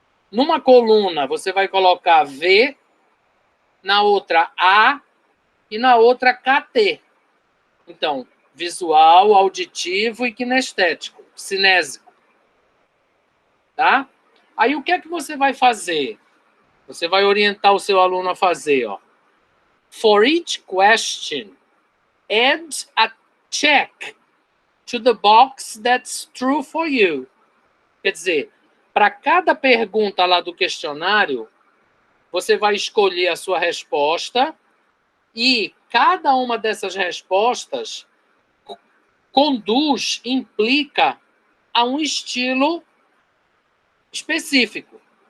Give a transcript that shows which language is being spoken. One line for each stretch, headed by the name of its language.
Portuguese: Numa coluna, você vai colocar V, na outra A e na outra KT. Então, visual, auditivo e kinestético, cinésico. Tá? Aí, o que é que você vai fazer? Você vai orientar o seu aluno a fazer, ó.
English: For each question, add a check to the box that's true for you.
Portuguese: Quer dizer, para cada pergunta lá do questionário, você vai escolher a sua resposta e cada uma dessas respostas conduz, implica a um estilo específico.